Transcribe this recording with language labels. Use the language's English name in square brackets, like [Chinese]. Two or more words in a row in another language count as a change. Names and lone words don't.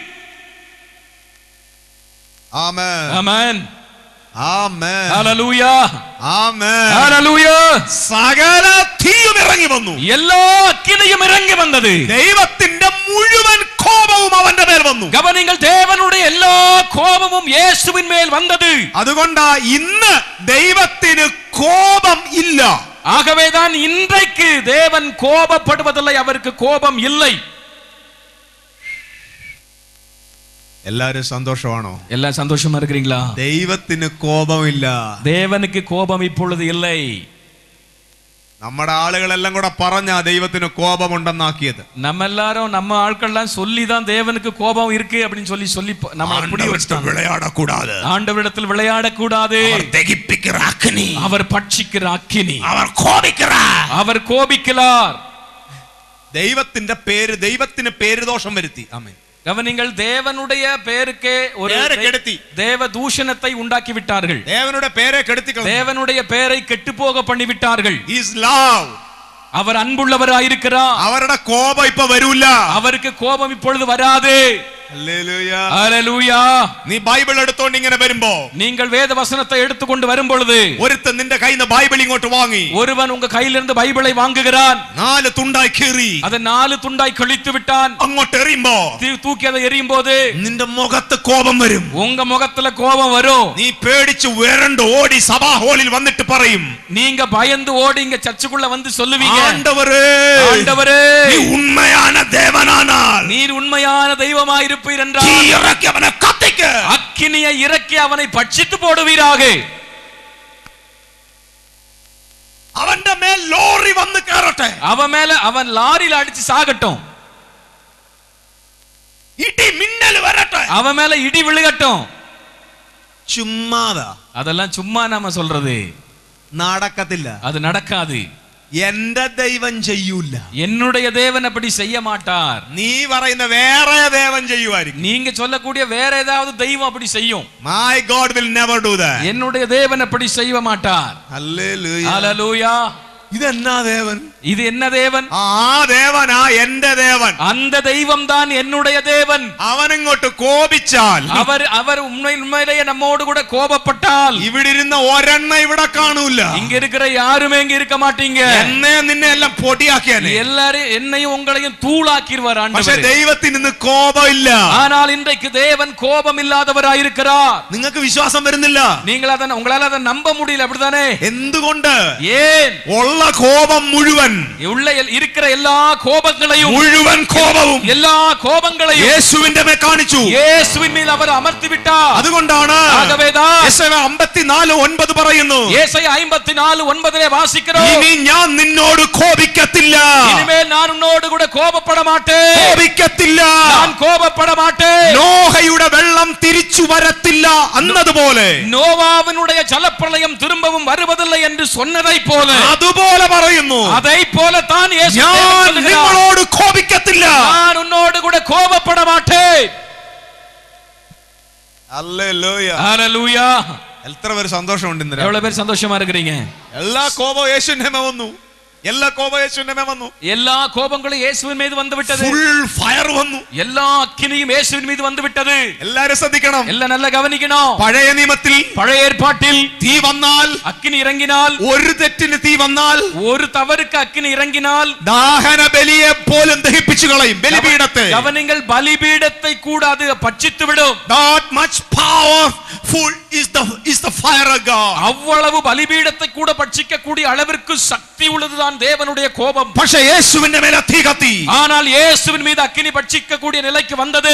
[Malayalam] ആമേൻ, [Tamil] ஆமென். [Malayalam] ആമേൻ, [Tamil] ஹல்லேலூயா. [Malayalam] ആമേൻ. [Tamil] ஹல்லேலூயா. [Malayalam] സകല തീയും ഇറങ്ങി വന്നു, [Tamil] எல்லா அக்கினியும் இறங்கி வந்தது. [Malayalam] ദൈവത്തിന്റെ മുഴുവൻ കോപവും അവന്റെ മേൽ വന്നു. [Tamil] கவனிங்கள், தேவனுடைய எல்லா கோபமும் இயேசுவின் மேல் வந்தது. [Malayalam] അതുകൊണ്ടാ ഇന്ന് ദൈവത്തിന് കോപം ഇല്ല. [Tamil] ஆகவேதான் இன்றைக்கு தேவன் கோபப்படுவதில்லை, அவருக்கு கோபம் இல்லை. [Malayalam] എല്ലാരും സന്തോഷമാണോ? [Tamil] எல்லாம் சந்தோஷமா இருக்கிறீங்களா? [Malayalam] ദൈവത്തിന് കോപമില്ല. [Tamil] தேவனுக்கு கோபம் இப்பொழுது இல்லை. [Malayalam] നമ്മുടെ ആളുകളെല്ലാം കൂടെ പറഞ്ഞാ ദൈവത്തിന് കോപമുണ്ടെന്നാക്കിയത്. [Tamil] நம்ம எல்லாரும் நம்ம ஆட்கள்லாம் சொல்லி தான் தேவனுக்கு கோபம் இருக்கு அப்படின்னு சொல்லி நம்ம புரிய வச்சிட்டாங்க. விளையாடக்கூடாது, ஆண்டவரிடத்தில் விளையாடக்கூடாது, [Malayalam] ദഹിപ്പിக்கிற അഗ്നി, [Tamil] அவர் பட்சிக்கிற அக்கினி, [Malayalam] അവർ [Tamil] கோபிக்கிறார். [Malayalam] ദൈവത്തിന് പേരുദോഷം വരുത്തി. ആമേൻ. [Tamil] கவனிங்கள், தேவனுடைய பேருக்கே ஒரு தேவ தூஷணத்தை உண்டாக்கி விட்டார்கள். தேவனுடைய பெயரை கெட்டு போக பண்ணி விட்டார்கள். அவர் அன்புள்ளவராயிருக்கிறார். அவருடைய கோபம் இப்ப வரூல. அவருக்கு கோபம் இப்பொழுது வராது. [Malayalam] ഹല്ലേലൂയ. നീ ബൈബിൾ എടുത്തോണ്ട് ഇങ്ങനെ വരുമ്പോ, [Tamil] நீங்கள் வேத வசனத்தை எடுத்துக்கொண்டு வரும் பொழுது, [Malayalam] ഒരുത്തൻ നിന്റെ കയ്യിൽ നിന്ന് ബൈബിൾ ഇങ്ങോട്ട് വാങ്ങി, [Tamil] ஒருவன் உங்க கையிலிருந்து பைபிளை வாங்குகிறான், [Malayalam] 4 തുണ്ടായി കീറി, [Tamil] அதை 4 துண்டாய் கிழித்து விட்டான், [Malayalam] അങ്ങോട്ട് എറിയുമ്പോ, [Tamil] தூக்கி அதை எறியும் போது [Malayalam] നിന്റെ മുഖത്ത് കോപം വരും. [Tamil] உங்க முகத்துல கோபம் வரும். [Malayalam] നീ പേടിച്ച് വരണ്ട് ഓടി സഭാ ഹാളിൽ വന്നിട്ട് പറയും, [Tamil] நீங்க பயந்து ஓடி இங்க சர்ச்சுக்குள்ள வந்து சொல்லுவீங்க, ஆண்டவரே, ஆண்டவரே, நீ உண்மையான தேவனானால் நீர் உண்மையான தெய்வமாய் இருப்பீர் என்றால் தீ இறக்கி அவனை கத்திக்க, அக்கினியை இறக்கி அவனை பட்சித்து போடுவீராக. [Malayalam] അവന്റെ മേൽ ലോറി വന്ന് കേറട്ടെ, [Tamil] அவன் லாரியில் அடிச்சு சாகட்டும், [Malayalam] ഇടി മിന്നൽ വരട്ടെ, [Tamil] அவன் மேல இடி விழுகட்டும். [Malayalam] ചുമ്മാതാ, [Tamil] அதெல்லாம் சும்மா நாம சொல்றது, [Malayalam] നടക്കത്തില്ല. [Tamil] அது நடக்காது. [Malayalam] എന്റെ ദൈവം ചെയ്യൂല, [Tamil] என்னுடைய தேவன் அப்படி செய்ய மாட்டார். [Malayalam] നീ പറയുന്ന വേറെ ദൈവം ചെയ്യുമായിരിക്കും. [Tamil] நீங்க சொல்லக்கூடிய வேற ஏதாவது தெய்வம் அப்படி செய்யும். [English] My God will never do that. [Tamil] என்னுடைய தேவன் அப்படி செய்ய மாட்டார். [English] Hallelujah. Hallelujah. [Malayalam] ഇതെന്നാ ദേവൻ? [Tamil] இது என்ன தேவன்? [Malayalam] ആ ദേവനാ എന്റെ ദേവൻ. [Tamil] அந்த தெய்வம் தான் என்னுடைய தேவன். [Malayalam] അവനിങ്ങോട്ട് കോപിച്ചാൽ, [Tamil] அவர் உண்மையிலேயே நம்மோடு கூட கோபப்பட்டால், [Malayalam] ഇവിടെ ഇരുന്ന ഒരെണ്ണ ഇവിടെ കാണൂല. [Tamil] இங்க இருக்கிற யாருமே இங்க இருக்க மாட்டீங்க. [Malayalam] എന്നെ നിന്നെ എല്ലാം പൊടിയാക്കിയാനെ. [Tamil] எல்லாரும் என்னையும் உங்களையும் தூளாக்கிடுவார் [Malayalam] പക്ഷേ [Tamil] ஆண்டவரே. [Malayalam] ദൈവത്തിന് ഇന്ന് കോപമില്ല. [Tamil] ஆனால் இன்றைக்கு தேவன் கோபம் இல்லாதவராய் இருக்கிறார். [Malayalam] നിങ്ങൾക്ക് വിശ്വാസം വരുന്നില്ല. [Tamil] உங்களால அதை நம்ப முடியல, அப்படிதானே? [Malayalam] എന്തുകൊണ്ട്? [Tamil] ஏன்? [Malayalam] ഉള്ള കോപം മുഴുവൻ, [Tamil] உள்ள இருக்கிற எல்லா கோபங்களையும், [Malayalam] മുഴുവൻ കോപവും [Tamil] எல்லா கோபங்களையும் [Malayalam] യേശുവിന്റെ മേൽ കാണിച്ചു. [Tamil] இயேசுவின் மேல் அவர் அமர்த்தி விட்டார். [Malayalam] അതുകൊണ്ടാണ് യെശയ്യാ 54:9 പറയുന്നു. [Tamil] യേശയ്യാ 54:9 വാസിக்கிறோம். [Malayalam] ഇനി ഞാൻ നിന്നോട് കോപിക്കത്തില്ല. [Tamil] இனிமேல் நான் உன்னோடு கூட கோபப்பட மாட்டேன். [Malayalam] കോപിക്കത്തില്ല. [Tamil] நான் கோபப்பட மாட்டேன். [Malayalam] നോഹയുടെ വെള്ളം തിരിച്ചു വരത്തില്ല എന്നതുപോലെ, [Tamil] நோவாவினுடைய ஜலப்பிரளயம் திரும்பவும் வருவதில்லை என்று சொன்னதை போல, [Malayalam] അതുപോലെ പറയുന്നു. [Tamil] அதை போல தான் യേശു [Malayalam] ഞാൻ നിങ്ങളോട് കോപിക്കത്തില്ല. [Tamil] நான் உன்னோடு கூட கோபப்பட மாட்டேன். [Malayalam] ഹല്ലേലൂയ. ഹല്ലേലൂയ. എത്ര പേര് സന്തോഷമുണ്ട് ഇന്ന്? [Tamil] எவ்வளவு பேர் சந்தோஷமா இருக்கிறீங்க? [Malayalam] എല്ലാ കോപവും യേശുവിന്റെ മേൽ വന്നു. എല്ലാ കോപവും യേശുവിന്റെ മേൽ വന്നു. [Tamil] எல்லா கோபங்களும் இயேசுவின் மீது வந்து விட்டது. [English] full fire [Malayalam] വന്നു. [Tamil] எல்லா அக்கினியும் இயேசுவின் மீது வந்து விட்டது. [Malayalam] എല്ലാരും ശ്രദ്ധിക്കണം. [Tamil] எல்லாம் நல்லா கவனிக்கணும். [Malayalam] പഴയ നിയമത്തിൽ [Tamil] பழைய ஏற்பாட்டில் [Malayalam] തീ വന്നാൽ, [Tamil] அக்கினி இறங்கினால், [Malayalam] ഒരു തെറ്റിന് തീ വന്നാൽ, [Tamil] ஒரு தவறுக்கு அக்கினி இறங்கினால் [Malayalam] ദാഹന ബലിയെ പോലും ദഹിപ്പിച്ചു കളയും. ബലിപീഠത്തെ, [Tamil] கவனிங்கள், பலிபீடத்தை கூட அது பட்சித்து விடும். [English] that much powerful is the fire of God. [Tamil] அவ்வளவு பலிபீடத்தை கூட பட்சிக்க கூடிய அளவிற்கு சக்தி உள்ளதுதான் தேவனுடைய கோபம். [Malayalam] പക്ഷേ യേശുവിന്റെ മേൽ തീ കത്തി. [Tamil] ஆனால் இயேசுவின் மீது அக்கினி பட்சிக்க கூடிய நிலைக்கு வந்தது.